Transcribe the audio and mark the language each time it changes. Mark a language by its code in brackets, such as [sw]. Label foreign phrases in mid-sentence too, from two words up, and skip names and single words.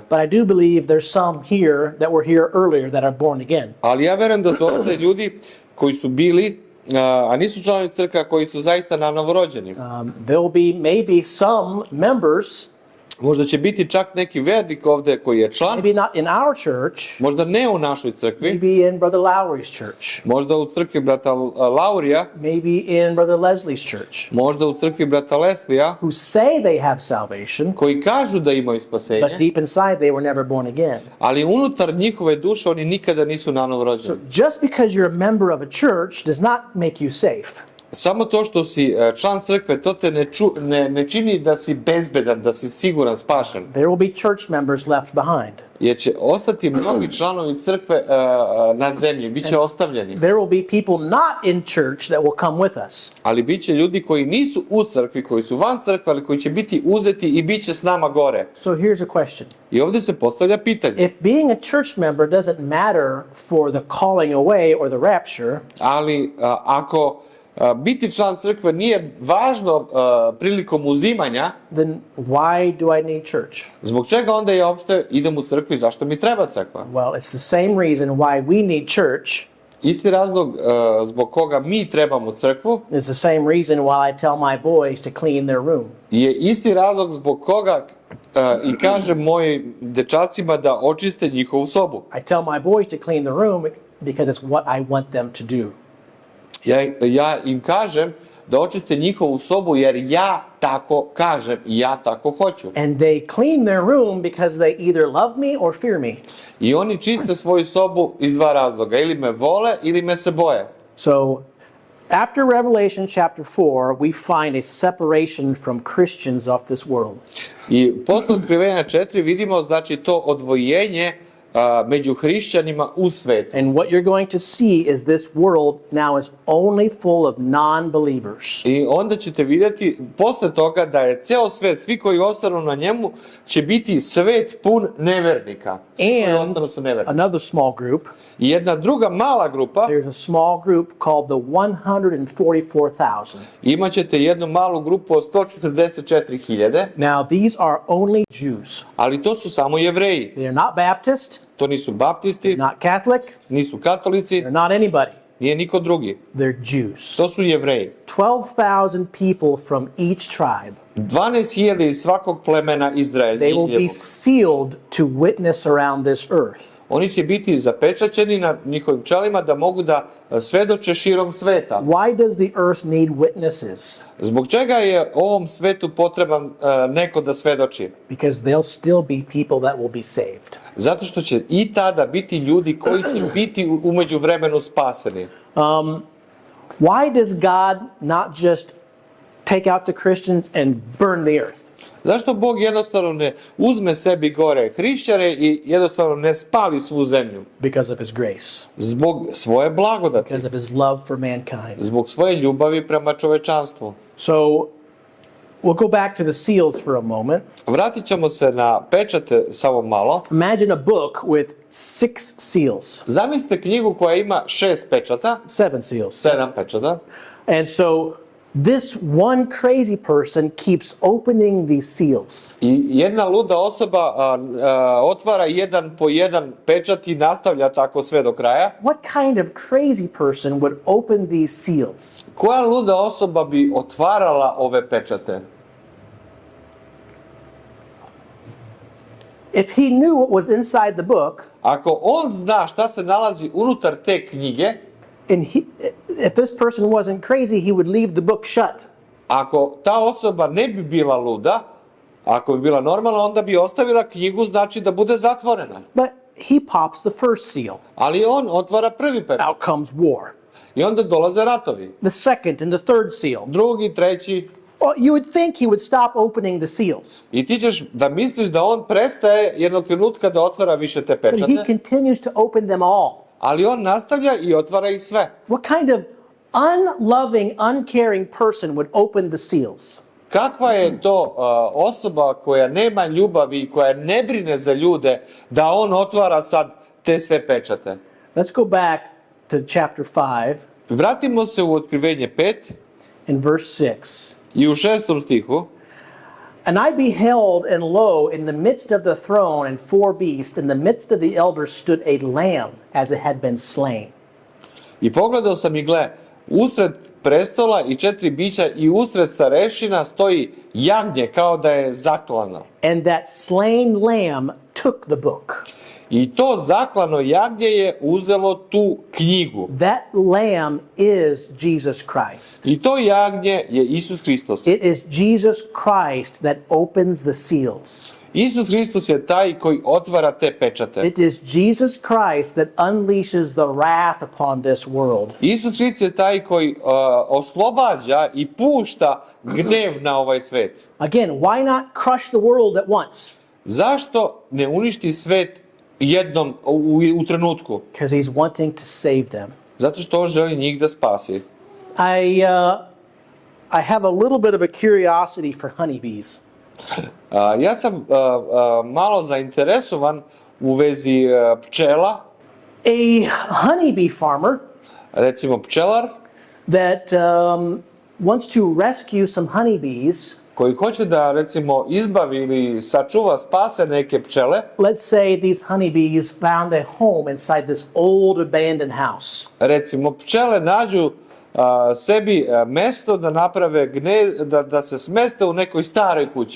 [en] But I do believe there's some here that were here earlier that are born again. [sr] Ali ja verujem da su ovdje ljudi koji su bili, a nisu članovi crkve, koji su zaista nanovo rođeni. [en] There'll be maybe some members, [sr] Možda će biti čak neki vernik ovdje koji je član, [en] maybe not in our church, [sr] možda ne u našoj crkvi, [en] maybe in Brother Lowry's church, [sr] možda u crkvi brata Laurija, [en] maybe in Brother Leslie's church, [sr] možda u crkvi brata Leslija, [en] who say they have salvation, [sr] koji kažu da imaju [en] but [sr] spasenje, [en] deep inside they were never born again. [sr] ali unutar njihove duše oni nikada nisu nanovo rođeni. [en] Just because you're a member of a church does not make you safe. [sr] Samo to što si član crkve, to te ne čini da si bezbedan, da si siguran, spašen. [en] There will be church members left behind. [sr] Jer će ostati mnogi članovi crkve na zemlji, bit će ostavljeni. [en] There will be people not in church that will come with us. [sr] Ali bit će ljudi koji nisu u crkvi, koji su van crkve, ali koji će biti uzeti i bit će s nama gore. [en] So here's a question. [sr] I ovdje se postavlja pitanje. [en] If being a church member doesn't matter for the calling away or the rapture, [sr] Ali ako biti član crkve nije važno prilikom uzimanja, [en] then why do I need church? [sr] zbog čega onda ja uopšte idem u crkvu i zašto mi treba crkva? [en] Well, it's the same reason why we need church. [sr] Isti razlog zbog koga mi trebamo crkvu [en] It's the same reason why I tell my boys to clean their room. [sr] je isti razlog zbog koga i kažem mojim dečacima da očiste njihovu sobu. [en] I tell my boys to clean the room because it's what I want them to do. [sr] Ja im kažem da očiste njihovu sobu jer ja tako kažem i ja tako hoću. [en] And they clean their room because they either love me or fear me. [sr] I oni čiste svoju sobu iz dva razloga, ili me vole ili me se boje. [en] So after Revelation chapter 4, we find a separation from Christians of this world. [sr] I posle Otkrivenja 4 vidimo znači to odvojenje među hrišćanima u svetu. [en] And what you're going to see is this world now is only full of non-believers. [sr] I onda ćete vidjeti posle toga da je ceo svet, svi koji ostanu na njemu, će biti svet pun nevernika. Svi koji [en] And [sr] ostanu su nevernici. [en] another small group, [sr] I jedna druga mala grupa, [en] there's a small group called the 144,000. [sr] imaćete jednu malu grupu od 144.000, [en] Now, these are only Jews. [sr] ali to su samo Jevreji. [en] They're not Baptist, [sr] To nisu baptisti, [en] not Catholic, [sr] nisu katolici, [en] they're not anybody. [sr] nije niko drugi. [en] They're Jews. [sr] To su Jevreji. [en] 12,000 people from each tribe. [sr] 12.000 iz svakog plemena Izraela. [en] They will be sealed to witness around this earth. [sr] Oni će biti zapečaćeni na njihovim čelima da mogu da svedoče širom sveta. [en] Why does the earth need witnesses? [sr] Zbog čega je ovom svetu potreban neko da svedoči? [en] Because they'll still be people that will be saved. [sr] Zato što će i tada biti ljudi koji će biti umeđu vremenu spaseni. [en] Why does God not just take out the Christians and burn the earth? [sr] Zašto Bog jednostavno ne uzme sebi gore hrišćane i jednostavno ne spali svu zemlju? [en] Because of his grace. [sr] Zbog svoje blagodati, [en] Because of his love for mankind. [sr] zbog svoje ljubavi prema čovečanstvu. [en] So, we'll go back to the seals for a moment. [sr] Vratit ćemo se na pečate samo malo. [en] Imagine a book with 6 seals. [sr] Zamislite knjigu koja ima 6 pečata, [en] 7 seals. [sr] 7 pečata. [en] And so, this one crazy person keeps opening these seals. [sr] I jedna luda osoba otvara jedan po jedan pečat i nastavlja tako sve do kraja. [en] What kind of crazy person would open these seals? [sr] Koja luda osoba bi otvarala ove pečate? [en] If he knew what was inside the book, [sr] Ako on zna šta se nalazi unutar te knjige, [en] and if this person wasn't crazy, he would leave the book shut. [sr] ako ta osoba ne bi bila luda, ako bi bila normalna, onda bi ostavila knjigu, znači da bude zatvorena. [en] But he pops the first seal. [sr] Ali on otvara prvi pečat. [en] Out comes war. [sr] I onda dolaze ratovi. [en] The second and the third seal. [sr] Drugi, treći. [en] Well, you would think he would stop opening the seals, [sr] I ti ćeš da misliš da on prestaje jednog trenutka da otvara više te [en] but he [sr] pečate, [en] continues to open them all. [sr] ali on nastavlja i otvara ih sve. [en] What kind of unloving, uncaring person would open the seals? [sr] Kakva je to osoba koja nema ljubavi i koja ne brine za ljude da on otvara sad te sve pečate? [en] Let's go back to chapter 5 [sr] Vratimo se u Otkrivenje 5 [en] and verse 6. [sr] i u 6. stihu. [en] And I beheld, and lo, in the midst of the throne and 4 beasts, in the midst of the elders stood a lamb, as it had been slain. [sr] I pogledao sam i gle, usred prestola i 4 bića i usred starešina stoji jagnje kao da je zaklano. [en] And that slain lamb took the book. [sr] I to zaklano jagnje je uzelo tu knjigu. [en] That lamb is Jesus Christ. [sr] I to jagnje je Isus Hristos. [en] It is Jesus Christ that opens the seals. [sr] Isus Hristos je taj koji otvara te pečate. [en] It is Jesus Christ that unleashes the wrath upon this world. [sr] Isus Hristos je taj koji oslobađa i pušta gnev na ovaj svet. [en] Again, why not crush the world at once? [sr] Zašto ne uništi svet jednom u trenutku? [en] Because he's wanting to save them. [sr] Zato što on želi njih da spasi. [en] I have a little bit of a curiosity for honeybees. [sr] Ja sam malo zainteresovan u vezi pčela. [en] A honeybee farmer [sr] Recimo pčelar [en] that wants to rescue some honeybees. [sr] koji hoće da recimo izbavi ili sačuva, spase neke pčele. [en] Let's say these honeybees found a home inside this old abandoned house. [sr] Recimo pčele nađu sebi mesto da naprave da se smeste u nekoj staroj kući.